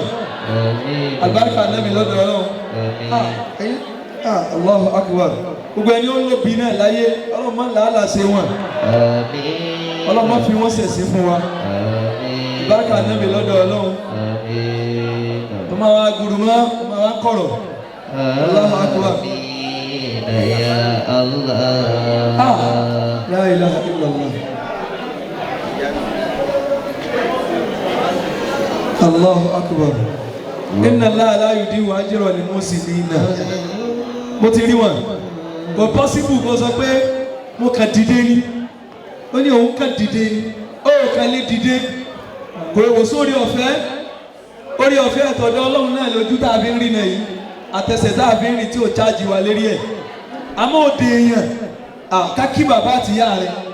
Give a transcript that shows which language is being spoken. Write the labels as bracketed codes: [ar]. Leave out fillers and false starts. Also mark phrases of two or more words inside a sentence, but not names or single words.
[yo] àlùbáríkà Ànábì lọ́dọ̀ Ọlọ́run. [ar] الله أكبر [yo] gbogbo ẹni ó lóbi náà láyé ọlọ́mọ làálàá sí wọn. Ọlọ́mọ fi wọ́n sẹ̀sí fún wa. Ìbárakà Ànábì lọ́dọ̀ Ọlọ́run. Tó máa wá gùrù mọ́, tó máa wá kọ̀rọ̀. [ar] الله أكبر. يا الله. لا إله إلا الله. الله أكبر. إن الله لا يضيع أجر المحسنين. [yo] Mo ti rí wọn. Kò pọ́sibù kó sọ pé mo kàn dìde ni. Ó ní òun kàn dìde ni. Ó kàn lè dìde. Kò wò sórí ọ̀fẹ́. Orí ọ̀fẹ́ àtọ̀dọ̀ Ọlọ́run náà lójú tá a fi ń rí náà yìí. Àtẹ̀sẹ̀ tá a fi ń rí tí ò chájì wa lérí ẹ̀. Àmọ́ òde èèyàn kákí bàbá àti ìyá rẹ̀.